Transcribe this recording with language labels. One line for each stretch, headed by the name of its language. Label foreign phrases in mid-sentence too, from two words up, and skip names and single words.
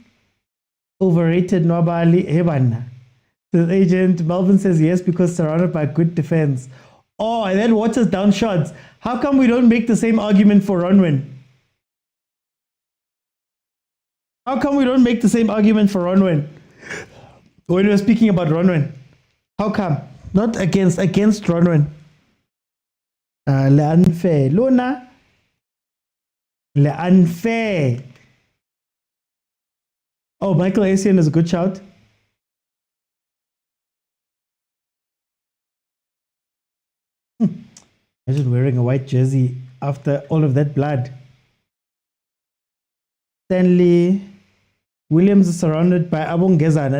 English: Overrated Nwabali Ebana. The agent Melvin says yes because surrounded by good defense. Oh, and then waters down shots. How come we don't make the same argument for Ronwen? How come we don't make the same argument for Ronwen? When we were speaking about Ronwen. How come? Not against Ronwen. Le unfair. Lona. Le unfair. Oh, Michael Essien is a good shout. Imagine wearing a white jersey after all of that blood. Stanley Williams is surrounded by Abongezana.